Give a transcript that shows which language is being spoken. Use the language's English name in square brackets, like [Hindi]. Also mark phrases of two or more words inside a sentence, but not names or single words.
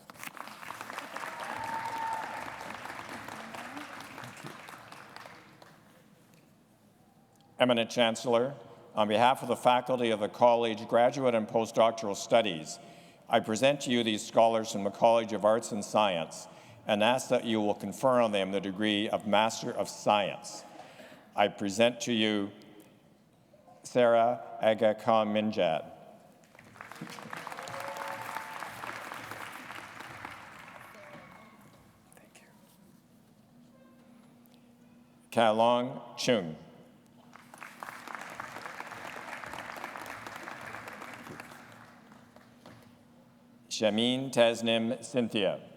[English] Eminent Chancellor, on behalf of the faculty of the College Graduate and Postdoctoral Studies, I present to you these scholars from the College of Arts and Science and ask that you will confer on them the degree of Master of Science. I present to you Sarah Aga Khan Minjad. Kalong Chung. Shamin Tasnim Cynthia.